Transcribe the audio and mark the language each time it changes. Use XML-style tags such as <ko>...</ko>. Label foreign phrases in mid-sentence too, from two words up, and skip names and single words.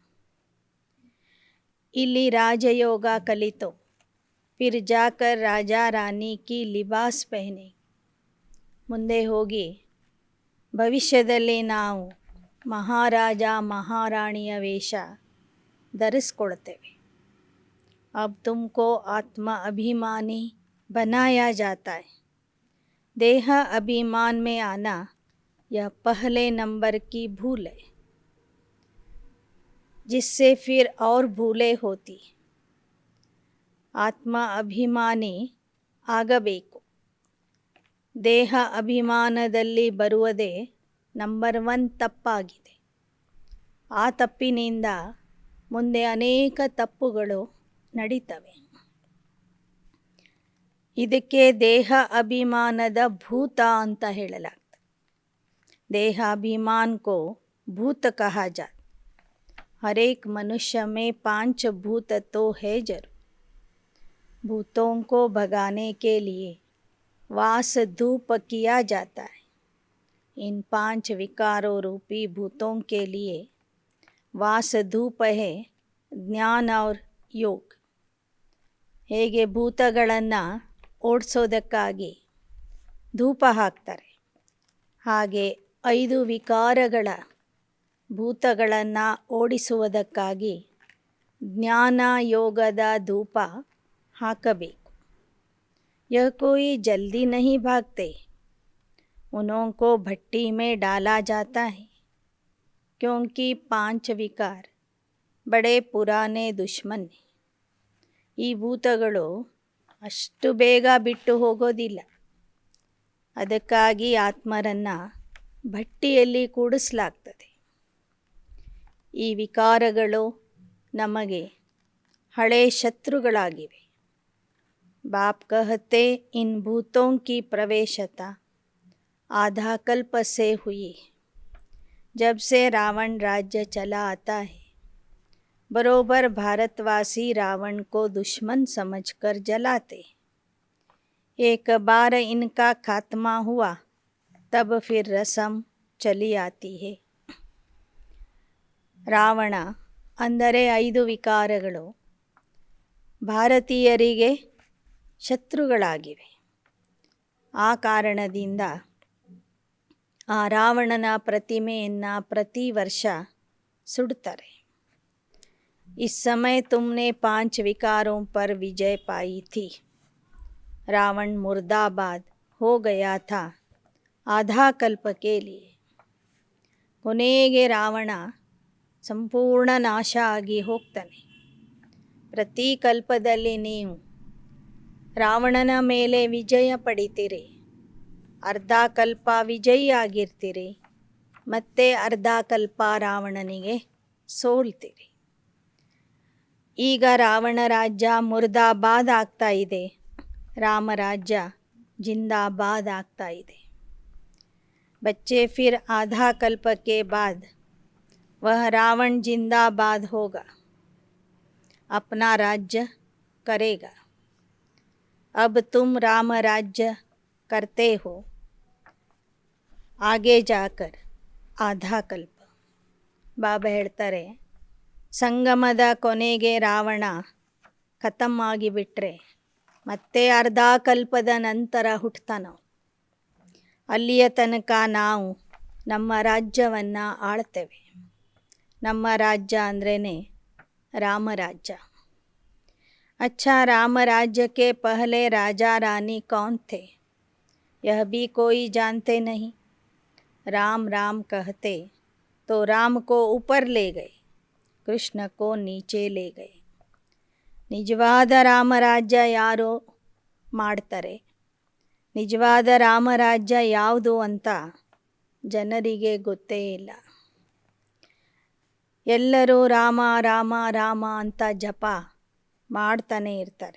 <kn>ಇಲ್ಲಿ ರಾಜಯೋಗ ಕಲಿತು</kn> <hi>फिर जाकर राजा रानी की लिबास पहने.</hi> <kn>ಮುಂದೆ ಹೋಗಿ ಭವಿಷ್ಯದಲ್ಲಿ ನಾವು ಮಹಾರಾಜ ಮಹಾರಾಣಿಯ ವೇಷ ಧರಿಸ್ಕೊಳ್ತೇವೆ.</kn> <hi>अब तुमको आत्मा अभिमानी बनाया जाता है. देह अभिमान में आना यह पहले नंबर की भूल है, जिससे फिर और भूलें होती.</hi> <kn>ಆತ್ಮ ಅಭಿಮಾನಿ ಆಗಬೇಕು. ದೇಹ ಅಭಿಮಾನದಲ್ಲಿ ಬರುವುದೇ ನಂಬರ್ 1 ತಪ್ಪಾಗಿದೆ. ಆ ತಪ್ಪಿನಿಂದ ಮುಂದೆ ಅನೇಕ ತಪ್ಪುಗಳು ನಡೀತವೆ. ಇದಕ್ಕೆ ದೇಹ ಅಭಿಮಾನದ ಭೂತ ಅಂತ ಹೇಳಲಾಗ್ತದೆ.</kn> <hi>देह अभिमान को भूत कहा जात. हर एक मनुष्य में 5 भूत तो है जरूर. भूतों को भगाने के लिए वास धूप किया जाता है. इन 5 विकारों रूपी भूतों के लिए वास धूप है ज्ञान और योग.</hi> <kn>ಹೇಗೆ ಭೂತಗಳನ್ನು ಓಡಿಸೋದಕ್ಕಾಗಿ ಧೂಪ ಹಾಕ್ತಾರೆ, ಹಾಗೆ 5 ವಿಕಾರಗಳ ಭೂತಗಳನ್ನು ಓಡಿಸುವುದಕ್ಕಾಗಿ ಜ್ಞಾನ ಯೋಗದ ಧೂಪ ಹಾಕಬೇಕು.</kn> <hi>यह कोई जल्दी नहीं भागते. उन्हों को भट्टी में डाला जाता है, क्योंकि 5 विकार बड़े पुराने दुश्मन हैं.</hi> <kn>ಈ ಭೂತಗಳು ಅಷ್ಟು ಬೇಗ ಬಿಟ್ಟು ಹೋಗೋದಿಲ್ಲ. ಅದಕ್ಕಾಗಿ ಆತ್ಮರನ್ನು ಭಟ್ಟಿಯಲ್ಲಿ ಕೂಡಿಸಲಾಗ್ತದೆ. ಈ ವಿಕಾರಗಳು ನಮಗೆ ಹಳೆ ಶತ್ರುಗಳಾಗಿವೆ.</kn> <hi>बाप कहते इन भूतों की प्रवेशता आधा कल्प से हुई. जब से रावण राज्य चला आता है, बरोबर भारतवासी रावण को दुश्मन समझकर जलाते. एक बार इनका खात्मा हुआ, तब फिर रस्म चली आती है.</hi> <kn>ರಾವಣ ಅಂದರೆ 5 ವಿಕಾರಗಳು ಭಾರತೀಯರಿಗೆ ಶತ್ರುಗಳಾಗಿವೆ. ಆ ಕಾರಣದಿಂದ ಆ ರಾವಣನ ಪ್ರತಿಮೆಯನ್ನು ಪ್ರತಿ ವರ್ಷ ಸುಡ್ತಾರೆ.</kn> <hi>इस समय तुमने 5 विकारों पर विजय पाई थी. रावण मुर्दाबाद हो गया था आधा कल्प के लिए.</hi> <kn>ಕೊನೆಗೆ ರಾವಣ ಸಂಪೂರ್ಣ ನಾಶ ಆಗಿ ಹೋಗ್ತಾನೆ. ಪ್ರತಿ ಕಲ್ಪದಲ್ಲಿ ನೀವು ರಾವಣನ ಮೇಲೆ ವಿಜಯ ಪಡಿತೀರಿ. ಅರ್ಧ ಕಲ್ಪ ವಿಜಯಿ ಆಗಿರ್ತೀರಿ, ಮತ್ತೆ ಅರ್ಧ ಕಲ್ಪ ರಾವಣನಿಗೆ ಸೋಲ್ತೀರಿ. ಈಗ ರಾವಣ ರಾಜ್ಯ ಮುರ್ದಾಬಾದ್ ಆಗ್ತಾ ಇದೆ, ರಾಮರಾಜ್ಯ ಜಿಂದಾಬಾದ್ ಆಗ್ತಾ ಇದೆ.</kn> <hi>बच्चे फिर आधा कल्प के बाद वह रावण जिंदाबाद होगा, अपना राज्य करेगा. अब तुम राम राज्य करते हो, आगे जाकर आधा कल्प.</hi> <kn>ಬಾಬಾ ಹೇಳ್ತಾರೆ, ಸಂಗಮದ ಕೊನೆಗೆ ರಾವಣ ಖತಮ್ ಆಗಿಬಿಟ್ರೆ ಮತ್ತೆ ಅರ್ಧ ಕಲ್ಪದ ನಂತರ ಹುಟ್ಟುತ್ತಾನೋ. ಅಲ್ಲಿಯ ತನಕ ನಾವು ನಮ್ಮ ರಾಜ್ಯವನ್ನು ಆಳ್ತೇವೆ. ನಮ್ಮ ರಾಜ್ಯ ಅಂದ್ರೇ ರಾಮರಾಜ್ಯ.</kn> <hi>अच्छा, राम राज्य के पहले राजा रानी कौन थे, यह भी कोई जानते नहीं. राम राम कहते तो राम को ऊपर ले गए, कृष्ण को नीचे ले गए.</hi> <kn>ನಿಜವಾದ ರಾಮರಾಜ್ಯ ಯಾರೋ ಮಾಡ್ತಾರೆ. ನಿಜವಾದ ರಾಮರಾಜ್ಯ ಯಾವುದು ಅಂತ ಜನರಿಗೆ ಗೊತ್ತೇ ಇಲ್ಲ. ಎಲ್ಲರೂ ರಾಮ ರಾಮ ರಾಮ ಅಂತ ಜಪ ಮಾಡ್ತಾನೆ ಇರ್ತಾರೆ.</kn>